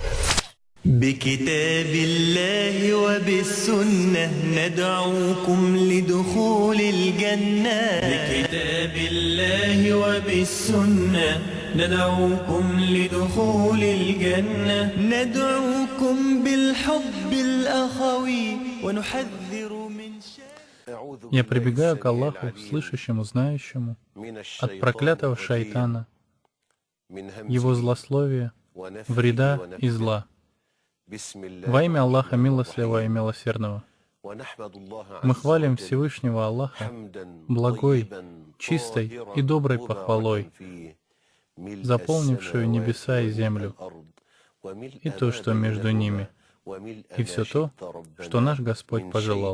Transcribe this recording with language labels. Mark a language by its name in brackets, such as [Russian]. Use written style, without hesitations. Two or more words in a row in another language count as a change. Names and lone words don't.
[Arabic] بكتاب الله وبالسنة ندعوكم لدخول الجنة. بكتاب الله وبالسنة ندعوكم لدخول الجنة. ندعوكم بالحب الأخوي ونحذر من [Russian] Я прибегаю к Аллаху, слышащему, знающему, от проклятого шайтана, его злословия, вреда и зла. Во имя Аллаха Милостливого и Милосердного. Мы хвалим Всевышнего Аллаха благой, чистой и доброй похвалой, заполнившую небеса и землю, и то, что между ними, и все то, что наш Господь пожелал.